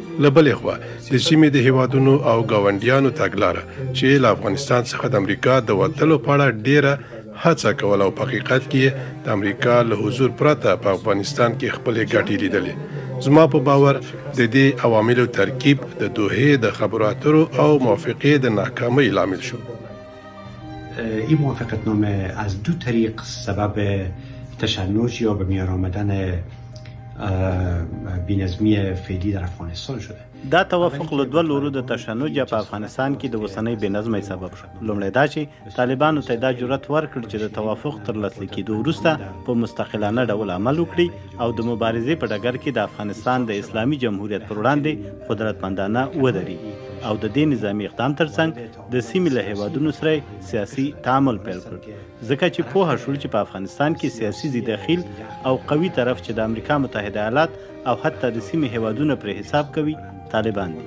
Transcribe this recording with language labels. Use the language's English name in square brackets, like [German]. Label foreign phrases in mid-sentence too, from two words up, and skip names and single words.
[Pashto] له بلې خوا د سیمې د هیوادونو او ګاونډیانو تګلاره چې له افغانستان څخه د امریکا د وتلو په اړه ډیره هڅه کول او په حقیقت کې د امریکا له حضور پرته په افغانستان کې خپلې ګټې لیدلې. زما په باور د دې عواملو ترکیب د دوحې د خبرو اترو او موافقې د ناکامۍ لامل شو. [Persian] این موافقتنامه از دو طریق سبب تشنج یا به میان آمدن بی‌نظمی فعلی در افغانستان شده. [Pashto] دا توافق له دوه لورو د تشنج په افغانستان کې د اوسنۍ بېنظمۍ سبب شو. لومړی دا چې طالبانو ته دا جرأت ورکړ چې د توافق تر لاسلیک کېدو وروسته په مستقلانه ډول عمل وکړي او د مبارزې په ډګر کې د افغانستان د اسلامي جمهوریت پر وړاندې قدرتمندانه ودرېږي او د دې نظامي اقدام ترڅنګ د سیمې له هیوادونو سره سیاسي تعامل پیل کړ، ځکه چې پوهه شول چې په افغانستان کې سیاسي ضدخیل او قوي طرف چې د امریکا متحده ایالات او حتی د سیمې هیوادونه پرې حساب کوي طالبان دي.